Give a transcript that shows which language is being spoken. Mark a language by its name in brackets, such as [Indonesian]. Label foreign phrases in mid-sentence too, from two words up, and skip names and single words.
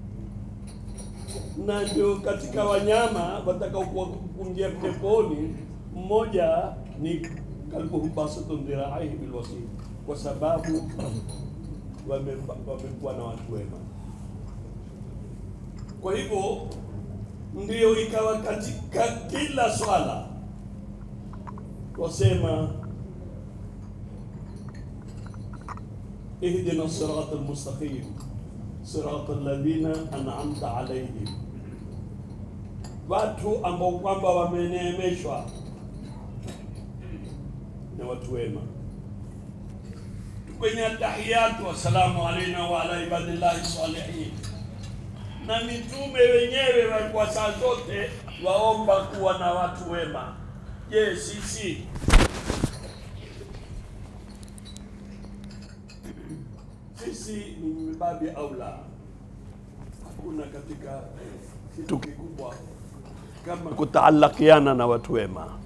[Swahili] Na ndio katika wanyama watakao kuingia peponi, mmoja ni [Arabic] كلبهم باسط ذراعيه بالوصيد, [Swahili] kwa sababu wamekuwa na watu wema. Kwa hivyo ndio ikawa katika kila swala wasema [Arabic] اهدنا الصراط المستقيم صراط الذين أنعمت عليهم, [Swahili] watu ambao kwamba wameneemeshwa na watu wema. [Arabic] Kwenye التحيات والسلام علينا وعلى عباد الله الصالحين, [Swahili] na mitume wenyewe kwa saa zote waomba kuwa na watu wema. Je, sisi ni mbabi aula? Hakuna katika kitu kikubwa kama kutaalakiana na watu wema.